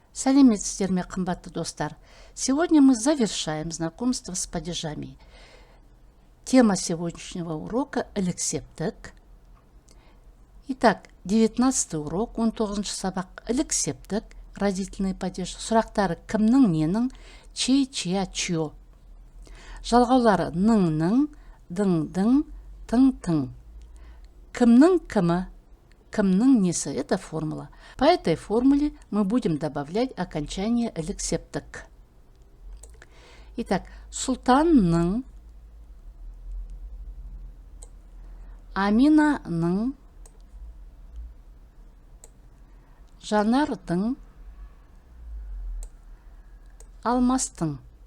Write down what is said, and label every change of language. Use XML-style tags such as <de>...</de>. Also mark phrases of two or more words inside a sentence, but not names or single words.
<kk>Сәлеметсіздер ме, қымбатты достар.</kk> <ru>Сегодня мы завершаем знакомство с падежами. Тема сегодняшнего урока – ілік-септік. Итак, 19 урок, 19</ru> <kk>сабақ ілік-септік,</kk> <ru>родительный падеж.</ru> <kk>Сұрақтары кімнің, ненің,</kk> <ru>чей, чья, чье.</ru> <kk>Жалғаулары ның-ның, дың-дың, тың-тың. Кімнің кімі, кімнің несі.</kk> <ru>Это формула. По этой формуле мы будем добавлять окончание ілік-септік.</ru> <kk>Итак, Сұлтанның, Аминаның, Жанардың, Алмастың.</kk>